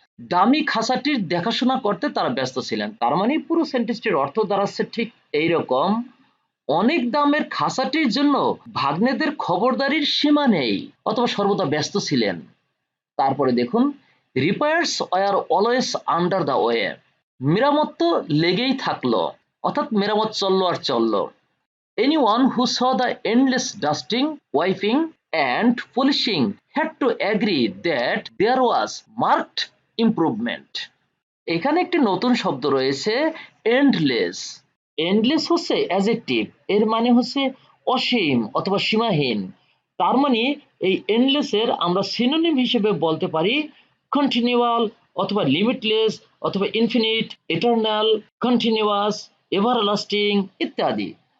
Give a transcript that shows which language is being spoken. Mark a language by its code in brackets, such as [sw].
[bn] দামি খাঁচাটির দেখাশোনা করতে তারা ব্যস্ত ছিলেন। তার মানে পুরো সেন্টেন্সটির অর্থ দাঁড়াচ্ছে ঠিক এইরকম, অনেক দামের খাঁচাটির জন্য ভাগ্নেদের খবরদারির সীমা নেই অথবা সর্বদা ব্যস্ত ছিলেন। তারপরে দেখুন [en] repairs were always under the way, [bn] মেরামত তো লেগেই থাকলো, অর্থাৎ মেরামত চললো আর চললো। [en] Anyone who saw the endless dusting, wiping and polishing had to agree that there was marked improvement. [bn] এখানে একটি নতুন শব্দ রয়েছে এন্ডলেস। এন্ডলেস হচ্ছে অ্যাডজেক্টিভ, এর মানে হচ্ছে অসীম অথবা সীমাহীন। তার মানে এই এন্ডলেসের আমরা সিনোনিম হিসেবে বলতে পারি কন্টিনিউয়াল অথবা লিমিটলেস অথবা ইনফিনিট, ইটারনাল, কন্টিনিউয়াস, এভারলাস্টিং ইত্যাদি।